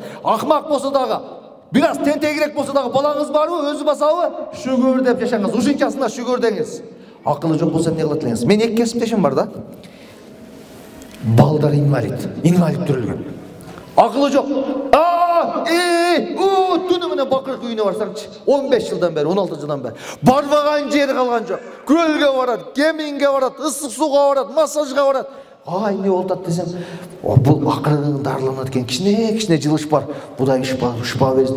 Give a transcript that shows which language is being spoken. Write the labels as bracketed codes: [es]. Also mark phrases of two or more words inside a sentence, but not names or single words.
[kk] Ақмақ болса дағы, biraz тентегірек болса дағы балаңыз бар ма, өзі басауы? Шүгір деп жашаңыз. Ушынчасына шүгір деңіз. Ақылы жоқ болса не қылат деңіз. Мен екі кәсіптешім бар да. Балдар инвалид түрілген. Ақылы жоқ. [ky] Түнү менен бакыркы үйүнө барсаңчы 15 жылдан бери 16 жылдан бери барбаган жери калган жок. Көлгө барат, кеминге барат, ысык сууга барат, массажга барат. Ай не болуп атат десем, бул акырын дарыланат экен, кичине жылыш бар. Будай шыпа берсин.